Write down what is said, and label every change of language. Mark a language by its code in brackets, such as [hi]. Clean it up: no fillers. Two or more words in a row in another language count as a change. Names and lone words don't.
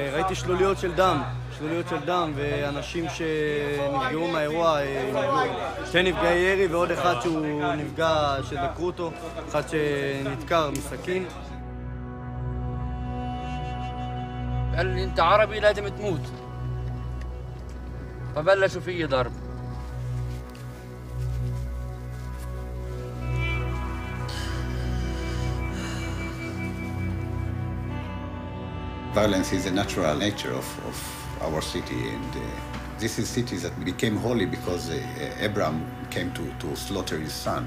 [he] ראיתי שלוליות של דם, ואנשים שנפגעו מהאירוע, שתי נפגעי ירי ועוד אחד שהוא נפגע, שדקרו אותו, אחד שנדקר מסכין. [ar] قال لي انت عربي لازم تموت فبلشوا فيي ضرب. [en] Violence is a natural nature of our city, and this is city that became holy because Abraham came to slaughter his son.